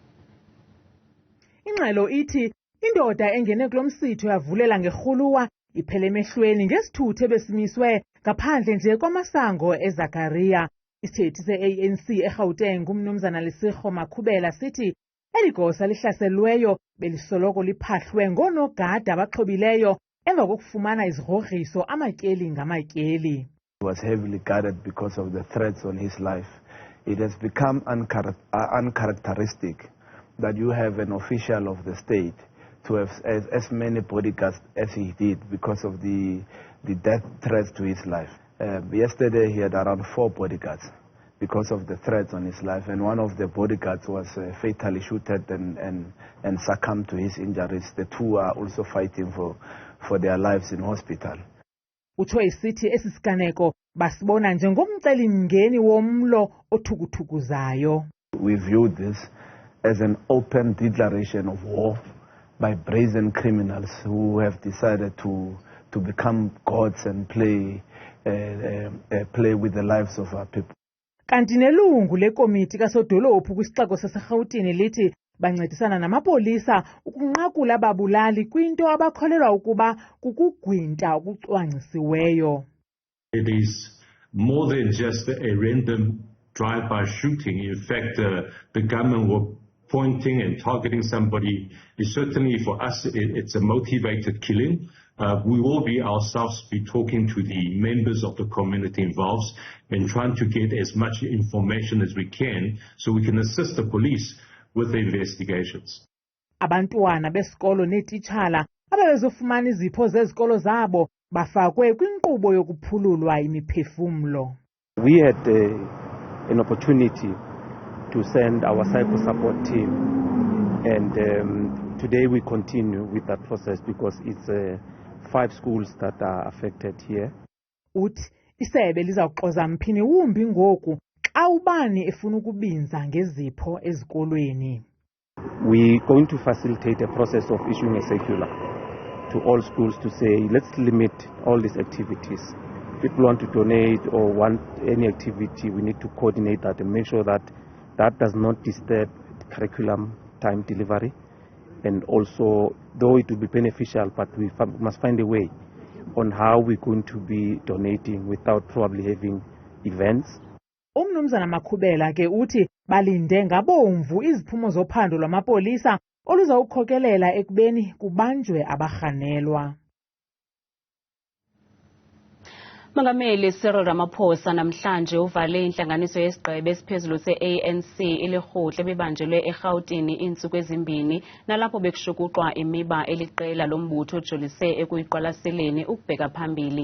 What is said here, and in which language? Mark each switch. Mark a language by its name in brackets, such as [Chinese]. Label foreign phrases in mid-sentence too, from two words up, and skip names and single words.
[Xhosa] Ingxelo ithi indoda engene kulo msitho yavulela ngerhuluwa iphele emehlweni ngesithuthe besimiswe ngaphandle nje kwamasango eZachariah. Isithethi se-ANC eGauteng umnumzana Lesirho Makhubela sithi eli gosa lihlaselweyo belisoloko liphahlwe ngoonogada abaxhobileyo emva kokufumana izigrogriso amatyeli ngamatyeli. [English] He was heavily guarded because of the threats on his life. It has become uncharacteristic that you have an official of the state to have as many bodyguards as he did because of the death threats to his life. Yesterday he had around 4 bodyguards because of the threats on his life, and one of the bodyguards was fatally shooted and succumbed to his injuries. The 2 are also fighting for their lives in hospital. [Xhosa] Utsho isithi esi siganeko basibona njengomcelimngeni womlo othukuthukuzayo. [English] We view this as an open declaration of war by brazen criminals who have decided to become gods and play with the lives of our people. [Xhosa] Kanti nelungu lekomiti kasodolophu kwisixeko saseRhawutini lithi bancedisana namapolisa ukunqakula ababulali kwinto abakholelwa ukuba kukugwinta okucwangcisiweyo. [English] It is more than just a random drive-by shooting. In fact, the gunmen were pointing and targeting somebody. Certainly for us, it's a motivated killing. We will ourselves be talking to the members of the community involved and trying to get as much information as we can so we can assist the police with the investigations. [Xhosa] Abantwana besikolo neetitshala ababezofumana izipho zezikolo zabo bafakwe kwinkqubo yokuphululwa imiphefumlo. [English] We had an opportunity to send our psycho support team, and today we continue with that process because it's 5 schools that are affected here. [Xhosa] Uthi isebe lizawuxoza mphini wumbi ngoku xa ubani efuna ukubinza ngezipho ezikolweni. [English] We're going to facilitate a process of issuing a circular to all schools to say, let's limit all these activities. People want to donate or want any activity, we need to coordinate that and make sure that that does not disturb the curriculum time delivery. And also, though it will be beneficial, but we must find a way on how we're going to be donating without probably having events. [Xhosa] Umnumzana Makhubela ke uthi balinde ngabomvu iziphumo zophando lwamapolisa oluzawukhokelela ekubeni kubanjwe abarhanelwa. Mongameli Cyril Ramaphosa namhlanje uvale intlanganiso yesigqebe esiphezulu se-ANC iLekgotla ebibanjelwe eGauteng iintsuku ezimbini nalapho bekushukuxwa imiba eliqela lombutho ojolise ekuyiqwalaseleni ukubheka phambili.